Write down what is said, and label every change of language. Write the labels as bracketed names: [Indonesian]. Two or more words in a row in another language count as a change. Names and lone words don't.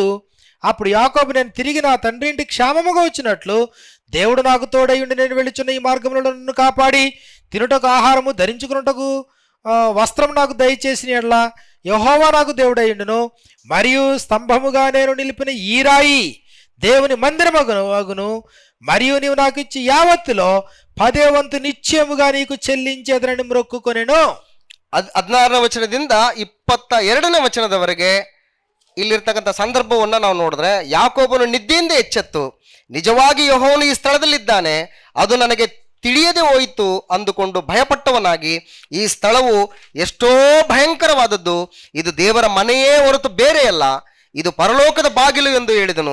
[Telugu] అప్పుడు యాకోబు, నేను తిరిగి నా తండ్రి ఇంటికి క్షేమముగా వచ్చినట్లు దేవుడు నాకు తోడయుండి నేను వెళ్ళుచున్న ఈ మార్గంలో నన్ను కాపాడి తినుటకు ఆహారము, ధరించుకున్నటకు వస్త్రం నాకు దయచేసిన యెడల యెహోవా నాకు దేవుడయుండును. మరియు స్తంభముగా నేను నిలిపిన ఈ రాయి దేవుని మందిరమగును. మరియు నీవు నాకు ఇచ్చి యావత్తులో 10వ వంతు నిశ్చయముగా నీకు చెల్లించేదనని మొక్కుకొనెను. [Kannada] 16ನೇ ವಚನದಿಂದ 22ನೇ ವಚನದವರೆಗೆ ಇಲ್ಲಿರ್ತಕ್ಕಂಥ ಸಂದರ್ಭವನ್ನ ನಾವು ನೋಡಿದ್ರೆ, ಯಾಕೋಬನು ನಿದ್ದೆಯಿಂದ ಎಚ್ಚೆತ್ತು ನಿಜವಾಗಿ ಯೆಹೋವನು ಈ ಸ್ಥಳದಲ್ಲಿದ್ದಾನೆ, ಅದು ನನಗೆ ತಿಳಿಯದೆ ಹೋಯಿತು ಅಂದುಕೊಂಡು ಭಯಪಟ್ಟವನಾಗಿ, ಈ ಸ್ಥಳವು ಎಷ್ಟೋ ಭಯಂಕರವಾದದ್ದು, ಇದು ದೇವರ ಮನೆಯೇ ಹೊರತು ಬೇರೆಯಲ್ಲ, ಇದು ಪರಲೋಕದ ಬಾಗಿಲು ಎಂದು ಹೇಳಿದನು.